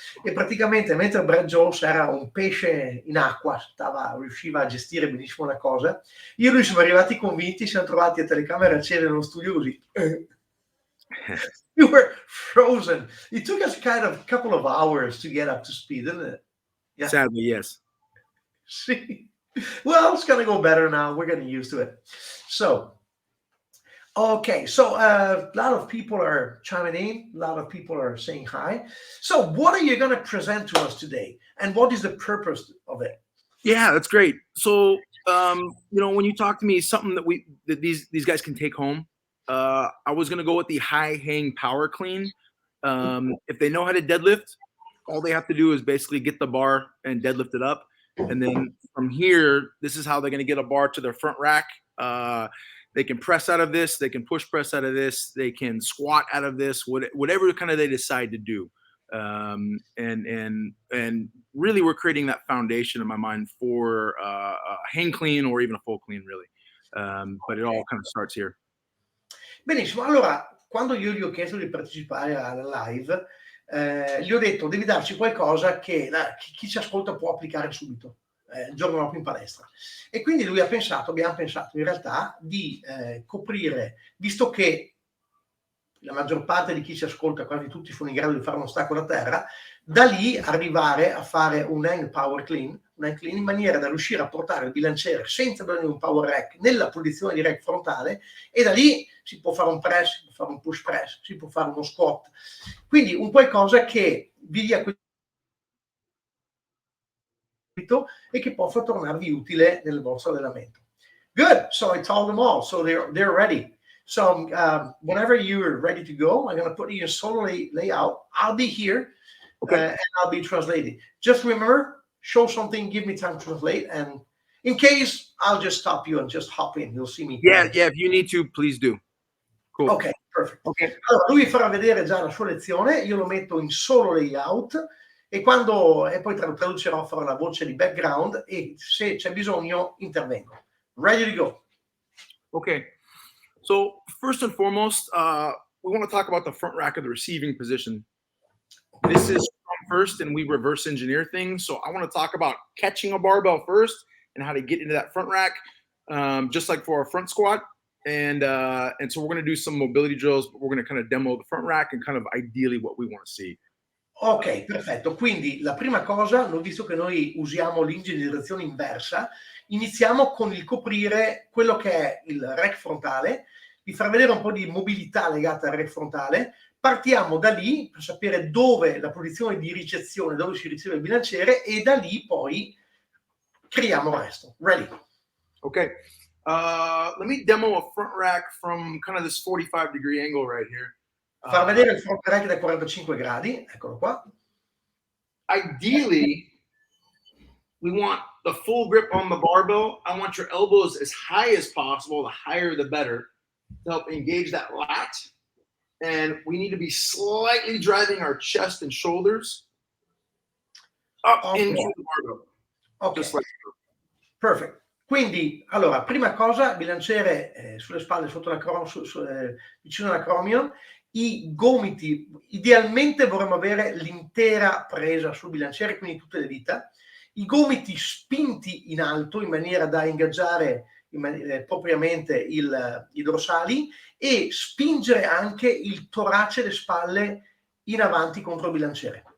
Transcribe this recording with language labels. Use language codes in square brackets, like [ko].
[it] E praticamente mentre Brad Jones era un pesce in acqua, riusciva a gestire benissimo la cosa, io e lui siamo arrivati convinti, siamo trovati a telecamere accese nello studio così. [en] We were frozen. It took us kind of a couple of hours to get up to speed, didn't it? Yeah. Sadly, yes. See? Well, it's going to go better now. We're getting used to it. So, okay, so a lot of people are chiming in. A lot of people are saying hi. So what are you going to present to us today? And what is the purpose of it? Yeah, that's great. So, when you talk to me, something that these guys can take home, I was going to go with the high hang power clean. If they know how to deadlift, all they have to do is basically get the bar and deadlift it up. And then from here, this is how they're going to get a bar to their front rack. They can press out of this. They can push press out of this. They can squat out of this, whatever kind of they decide to do. And really we're creating that foundation in my mind for a hang clean or even a full clean, really. But it all kind of starts here. [it] Benissimo, allora quando io gli ho chiesto di partecipare alla live, gli ho detto devi darci qualcosa che chi ci ascolta può applicare subito, il giorno dopo in palestra. E quindi lui abbiamo pensato in realtà di coprire, visto che la maggior parte di chi ci ascolta, quasi tutti sono in grado di fare uno stacco da terra, da lì arrivare a fare un hang power clean, in maniera da riuscire a portare il bilanciere senza bisogno di un power rack nella posizione di rack frontale, e da lì si può fare un press, si può fare un push press, si può fare uno squat. Quindi un qualcosa che vi dia e che possa tornarvi utile nel vostro allenamento. [en] Good, so I told them all, so they're ready. So whenever you're ready to go, I'm going to put you in solo layout. I'll be here, and I'll be translating. Just remember, show something, give me time to translate, and in case, I'll just stop you and just hop in. You'll see me. Yeah, if you need to, please do. Cool. [it] Ok, perfetto. Okay. Allora, lui farà vedere già la sua lezione, io lo metto in solo layout, e poi traducerò, farò la voce di background, e se c'è bisogno intervengo. [en] Ready to go. Okay. So first and foremost, we want to talk about the front rack of the receiving position. This is first, and we reverse engineer things. So I want to talk about catching a barbell first and how to get into that front rack, just like for our front squat. And so we're going to do some mobility drills, but we're going to kind of demo the front rack and kind of ideally what we want to see. [it] Ok, perfetto. Quindi la prima cosa, visto che noi usiamo l'ingegnerizzazione inversa, iniziamo con il coprire quello che è il rack frontale, vi far vedere un po' di mobilità legata al rack frontale. Partiamo da lì per sapere dove la posizione di ricezione, dove si riceve il bilanciere, e da lì poi creiamo il resto. [en] Ready? Okay. Let me demo a front rack from kind of this 45-degree angle right here. [it] Far vedere il front rack da 45 gradi, eccolo qua. [en] Ideally, we want the full grip on the barbell. I want your elbows as high as possible. The higher, the better, to help engage that lat. and we need to be slightly driving our chest and shoulders up into the barbell. Ok, Just like perfect. [it] Quindi, allora, prima cosa, bilanciere sulle spalle, sotto la vicino all'acromion, i gomiti, idealmente vorremmo avere l'intera presa sul bilanciere, quindi tutte le dita, i gomiti spinti in alto in maniera da ingaggiare propriamente i dorsali e spingere anche il torace e le spalle in avanti contro il bilanciere.